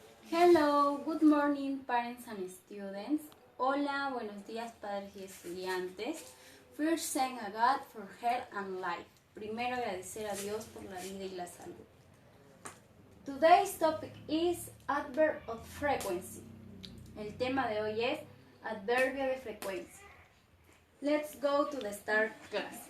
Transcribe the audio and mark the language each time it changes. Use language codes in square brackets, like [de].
[en] Hello, good morning parents and students. [es] Hola, buenos días padres y estudiantes. [en] First thank a God for health and life. [es] Primero agradecer a Dios por la vida y la salud. [en] Today's topic is adverb of frequency. [es] El tema de hoy es adverbio de frecuencia. [en] Let's go to the start class.